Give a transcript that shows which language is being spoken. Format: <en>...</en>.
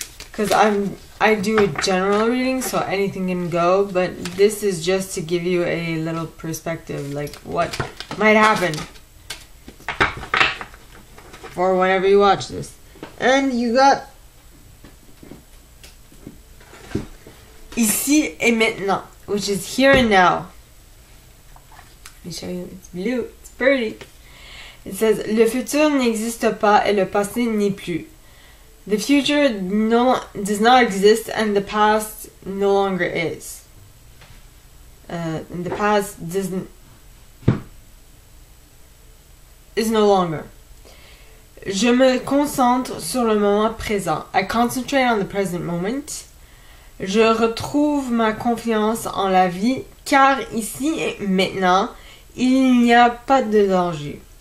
<en>Because I do a general reading, so anything can go, but this is just to give you a little perspective, like what might happen for whenever you watch this. And you got</en> <fr>Ici et maintenant,</fr> <en>which is here and now. Let me show you. It's blue. It's pretty. It says,</en> <fr>le futur n'existe pas et le passé n'est plus.</fr> <en>The future does not exist and the past no longer is. And the past is no longer.</en> <fr>Je me concentre sur le moment présent.</fr> <en>I concentrate on the present moment.</en> <fr>Je retrouve ma confiance en la vie, car ici et maintenant, il n'y a pas de danger.</fr>